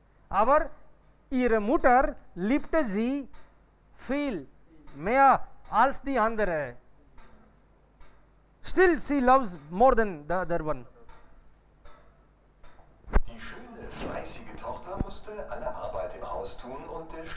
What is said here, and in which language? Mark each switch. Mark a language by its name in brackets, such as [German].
[German] Aber ihre Mutter liebte sie viel mehr als die andere. [English] Still she loves more than the other one. [German] Die schöne, fleißige Tochter musste alle Arbeit im Haus tun und